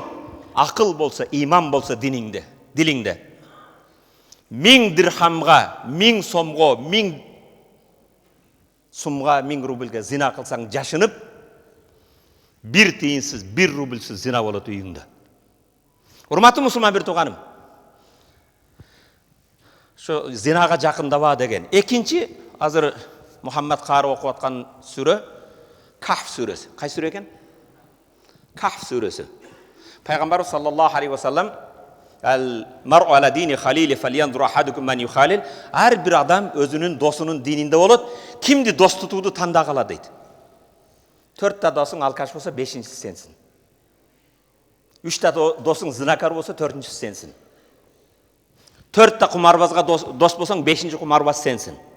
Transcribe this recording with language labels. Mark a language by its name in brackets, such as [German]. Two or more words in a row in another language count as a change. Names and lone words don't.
[Kyrgyz] Акыл болсо, иман болсо дилиңде. 1000 дирхамга, 1000 сомго, 1000 сумга, 1000 рубльге зина кылсаң жашынып, 1 тиынсыз, 1 рубльсыз зина болот үйүңдө. Урматтуу мусулман бир тууганым. Ошо зинага жакындаба деген. Экинчи азыр Мухаммад каарып окуп аткан сүрө Кахф сүрөсү. Кай сүрө экен? Кахф сүрөсү. Пайгамбар [Arabic] صلى الله عليه وسلم المرء على دين خليله فلينظر أحدكم من يخالل. [Kyrgyz] Ар бир адам өзүнүн досунун дининде болот. Кимди дос тутууду тандагыла дейт. 4 досуң алкаш болсо 5-нчиси сенсиң. 3 досуң зинакар болсо 4-нчиси сенсиң. 4 кумарбазга дос болсоң 5-нчи кумарбаз сенсиң.